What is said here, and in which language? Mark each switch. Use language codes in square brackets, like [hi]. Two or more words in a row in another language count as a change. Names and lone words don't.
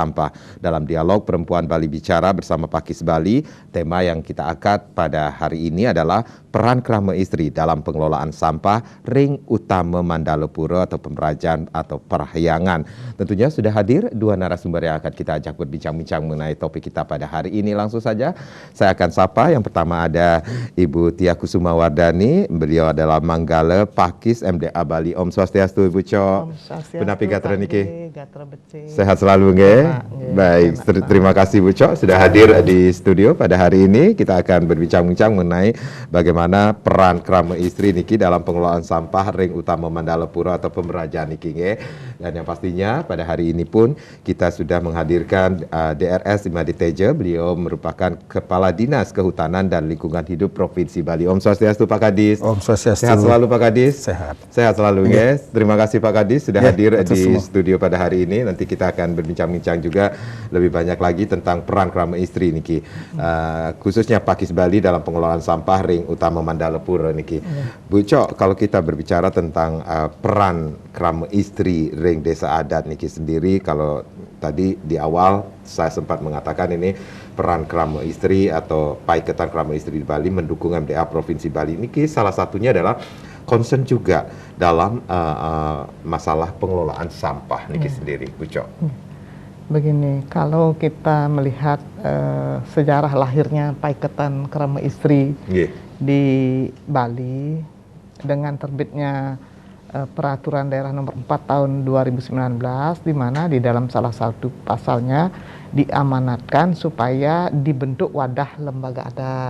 [id] Dalam dialog Perempuan Bali Bicara bersama Pakis Bali, tema yang kita angkat pada hari ini adalah peran krama istri dalam pengelolaan sampah Ring Utama Mandalepuro atau Pemerajan atau Parahyangan. Tentunya sudah hadir dua narasumber yang akan kita ajak berbincang-bincang mengenai topik kita pada hari ini. Langsung saja saya akan sapa. Yang pertama ada Ibu Tia Kusuma Wardani. Beliau adalah Manggala Pakis MDA Bali. [ban] Om Swastiastu [id] Ibu Cho. [ban] Penapi Gatra Niki. [id] Sehat selalu nggih. Baik, terima kasih Bu Cok sudah hadir di studio pada hari ini. Kita akan berbincang-bincang mengenai bagaimana peran krama istri niki dalam pengelolaan sampah Ring Utama Mandalepuro atau Pemerajan niki nggih. Dan yang pastinya pada hari ini pun kita sudah menghadirkan DRS Imadi Teja. Beliau merupakan Kepala Dinas Kehutanan dan Lingkungan Hidup Provinsi Bali. [ban] Om Swastiastu [id] Pak Kadis. [ban] Om Swastiastu. [id] Sehat selalu Pak Kadis. Sehat. Sehat selalu nggih. Terima kasih Pak Kadis sudah hadir di semua studio pada hari ini. Nanti kita akan berbincang-bincang juga lebih banyak lagi tentang peran krama istri niki, khususnya Pakis Bali dalam pengelolaan sampah Ring Utama Mandalepuro niki. Bu Cok, kalau kita berbicara tentang peran krama istri Ring Desa Adat niki sendiri, kalau tadi di awal saya sempat mengatakan ini peran krama istri atau Paiketan Krama Istri di Bali mendukung MDA Provinsi Bali niki salah satunya adalah concern juga dalam masalah pengelolaan sampah niki sendiri, Bu Cok. Begini, kalau kita melihat sejarah lahirnya Paiketan Krama Istri di Bali dengan terbitnya Peraturan Daerah Nomor 4 Tahun 2019, di mana di dalam salah satu pasalnya diamanatkan supaya dibentuk wadah lembaga adat.